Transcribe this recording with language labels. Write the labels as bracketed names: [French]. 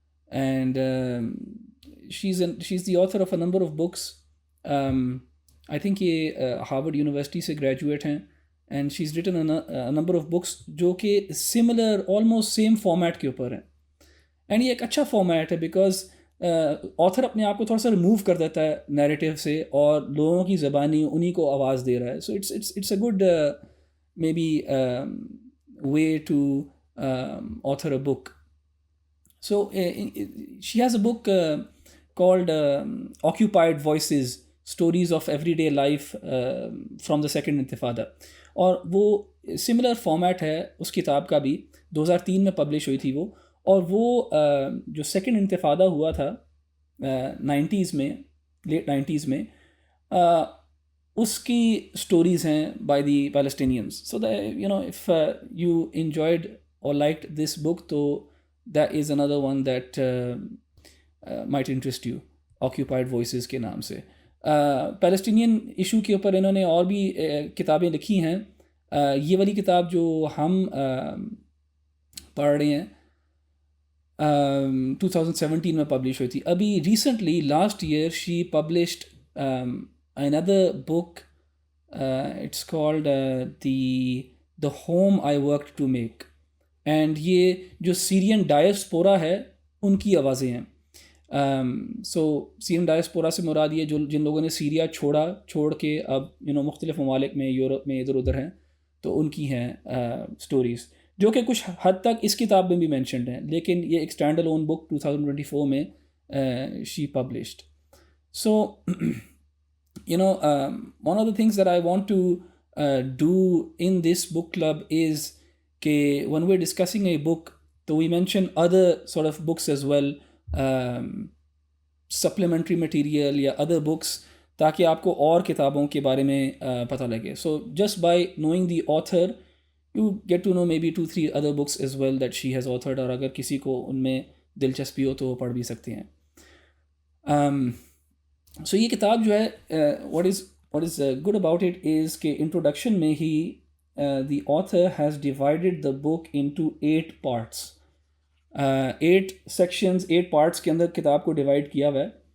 [English] And she is the author of a number of books. [Urdu] I think یہ Harvard university سے graduate ہیں، [English] and she is written number of books [Urdu] جو کہ similar almost same format کے اوپر ہیں. And یہ ایک اچھا فارمیٹ ہے بیکاز آتھر اپنے آپ کو تھوڑا سا ریموو کر دیتا ہے نیریٹیو سے اور لوگوں کی زبانی انہی کو آواز دے رہا ہے. [English] So it's a good may be way to author a book. So she has a book called Occupied Voices, Stories of Everyday Life from the Second Intifada. [Urdu] اور وہ سملر فارمیٹ ہے اس کتاب کا بھی، 2003 میں پبلش ہوئی تھی وہ. اور وہ جو سیکنڈ انتفادہ ہوا تھا 90s میں، لیٹ 90s میں، اس کی اسٹوریز ہیں [English] By the Palestinians. So if you enjoyed اور liked this book تو that is another one that might interest you, [Urdu] occupied voices کے نام سے. پیلسٹینین ایشو کے اوپر انہوں نے اور بھی کتابیں لکھی ہیں. یہ والی کتاب جو ہم پڑھ رہے ہیں 2017 میں پبلش ہوئی تھی. [English] ابھی recently last year she published another book, it's called the home I worked to make. [Urdu] And یہ جو سیرین ڈائسپورا ہے ان کی آوازیں ہیں. سو سیرین ڈائسپورا سے مراد یہ جن لوگوں نے سیریا چھوڑ کے اب مختلف ممالک میں، یورپ میں ادھر ادھر ہیں، تو ان کی ہیں اسٹوریز جو کہ کچھ حد تک اس کتاب میں بھی مینشنڈ ہیں، لیکن یہ ایک اسٹینڈ الون بک 2024 میں [English] She published. So one of the things that I want to do in this book club is when we're discussing a book, so we mention other sort of books as well, supplementary material یا other books، [Urdu] تاکہ آپ کو اور کتابوں کے بارے میں پتہ لگے. [English] So just by knowing the author you get to know maybe 2-3 other books as well that she has authored، [Urdu] اور اگر کسی کو ان میں دلچسپی ہو تو وہ پڑھ بھی سکتے ہیں. سو یہ کتاب جو ہے [English] what is good about it is [Urdu] کہ انٹروڈکشن میں ہی [English] the author has divided the book into 8 parts. [Urdu] 8 sections 8 parts کے اندر کتاب کو ڈیوائڈ کیا ہوا ہے.